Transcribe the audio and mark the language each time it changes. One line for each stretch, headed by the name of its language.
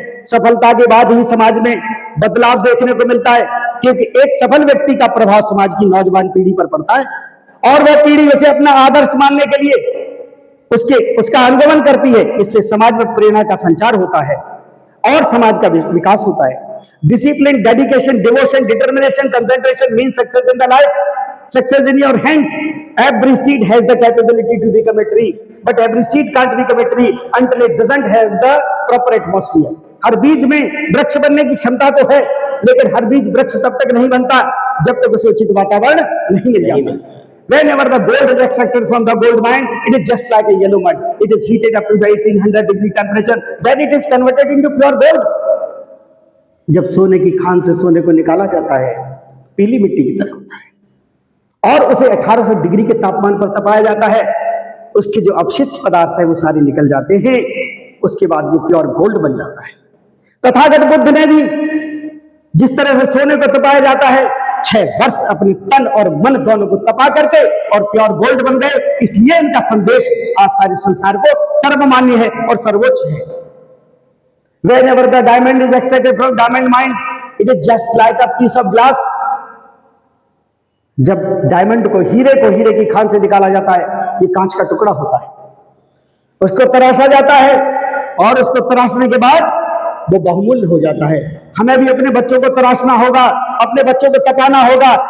Hindi: सफलता के बाद ही समाज में बदलाव देखने को मिलता है, क्योंकि एक सफल व्यक्ति का प्रभाव समाज की नौजवान पीढ़ी पर पड़ता है, और वह पीढ़ी उसे अपना आदर्श मानने के लिए उसका अनुगमन करती है। इससे समाज में प्रेरणा का संचार होता है और समाज का विकास होता है।
English: Discipline, dedication, devotion, determination, concentration mean success in the life, success in your hands. Every seed has the capability to become a tree. but every seed can't become a tree until it doesn't have the proper atmosphere.
Hindi: हर बीज में वृक्ष बनने की क्षमता तो है, लेकिन हर बीज वृक्ष तब तक नहीं बनता जब तक उसे उचित वातावरण नहीं मिल जाता।
English: Whenever the gold is extracted from the gold mine, it is just like a yellow mud. It is heated up to the 1800 degree temperature, then it is converted into pure gold.
Hindi: जब सोने की खान से सोने को निकाला जाता है, पीली मिट्टी की तरह होता है और उसे 1800 डिग्री के तापमान पर तपाया जाता है, उसके जो अवशिष्ट पदार्थ है वो सारे निकल जाते हैं, उसके बाद वो प्योर गोल्ड बन जाता है। तथागत बुद्ध ने भी जिस तरह से सोने को तपाया जाता है, 6 वर्ष अपने तन और मन दोनों को तपा करके और प्योर गोल्ड बन गए। इसलिए इनका संदेश आज सारे संसार को सर्वमान्य है और सर्वोच्च है।
English: Whenever the diamond is extracted from diamond mine, it is just like a piece of glass.
Hindi: जब डायमंड को हीरे की खान से निकाला जाता है, ये कांच का टुकड़ा होता है, उसको तराशा जाता है और उसको तराशने के बाद वो बहुमूल्य हो जाता है। हमें भी अपने बच्चों को तराशना होगा, अपने बच्चों को तपाना होगा।